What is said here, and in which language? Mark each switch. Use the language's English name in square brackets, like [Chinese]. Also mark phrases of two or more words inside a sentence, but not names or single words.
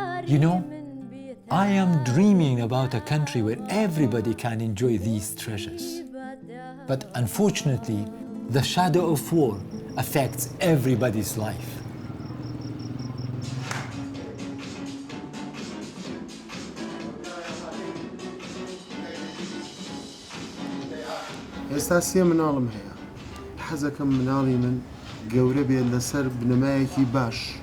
[English] You know, I am dreaming about a country where everybody can enjoy these treasures. But unfortunately, the shadow of war affects everybody's life. [Central Kurdish] ئێستا سێ مناڵم هەیە حەزەکەم مناڵی من گەورە بێت لەسەر بنەمایەکی باش